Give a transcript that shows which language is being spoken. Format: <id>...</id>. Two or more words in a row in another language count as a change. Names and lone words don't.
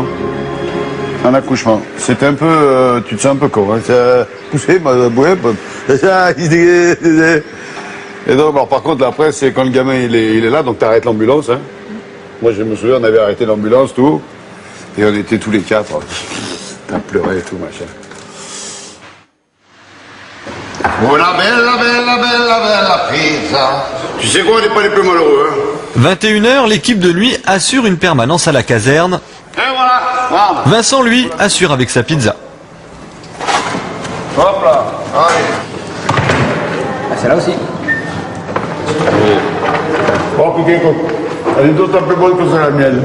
<fr>Un accouchement. C'était un peu... tu te sens un peu con. Hein. Poussé, et donc, alors, par contre, après, c'est quand le gamin il est là, donc tu arrêtes l'ambulance. Hein. Moi je me souviens, on avait arrêté l'ambulance, tout. Et on était tous les quatre. T'as pleuré et tout, machin.</fr> <it>Una bella, bella, bella, bella pizza.</it> <fr>Tu sais quoi, on n'est pas les plus malheureux. Hein. 21h, l'équipe de nuit assure une permanence à la caserne. Et voilà. Ah. Vincent, lui, assure avec sa pizza. Hop là. Allez. Ah, c'est là aussi. Oh, Piquet, elle est d'autant plus bonne que c'est la mienne.</fr>